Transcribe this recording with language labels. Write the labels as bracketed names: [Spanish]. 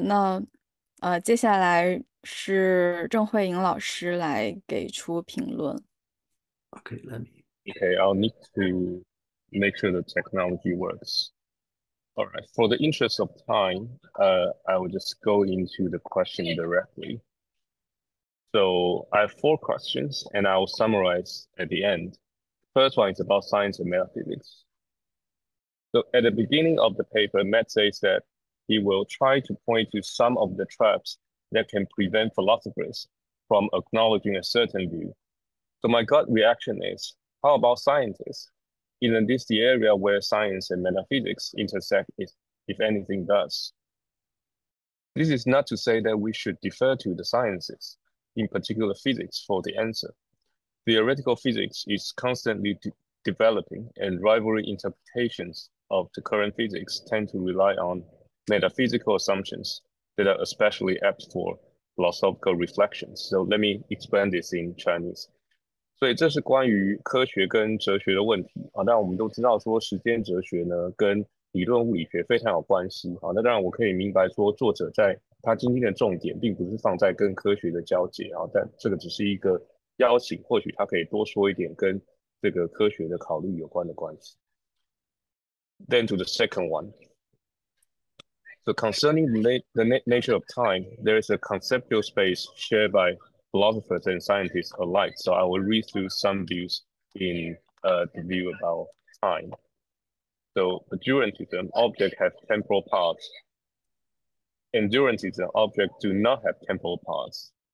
[Chinese] 那接下来是郑慧颖老师来给出评论。 [English] Okay, let me. Okay, I'll need to make sure the technology works. All right, for the interest of time, I will just go into the question directly. So I have 4 questions and I will summarize at the end. First one is about science and metaphysics. So at the beginning of the paper, Matt says that he will try to point to some of the traps that can prevent philosophers from acknowledging a certain view. So my gut reaction is, how about scientists? Isn't this the area where science and metaphysics intersect, if anything does? This is not to say that we should defer to the sciences, in particular physics, for the answer. Theoretical physics is constantly developing, and rivalry interpretations of the current physics tend to rely on metaphysical assumptions that are especially apt for philosophical reflections. So let me explain this in Chinese. [Chinese] 所以这是关于科学跟哲学的问题啊。当然我们都知道说时间哲学呢跟理论物理学非常有关系啊。那当然我可以明白说作者在他今天的重点并不是放在跟科学的交界啊，但这个只是一个邀请，或许他可以多说一点跟这个科学的考虑有关的关系。 [English] Then to the second one. So concerning the nature of time, there is a conceptual space shared by philosophers and scientists alike. So I will read through some views in the view about time. So durantism, objects have temporal parts. Endurantism, objects do not have temporal parts.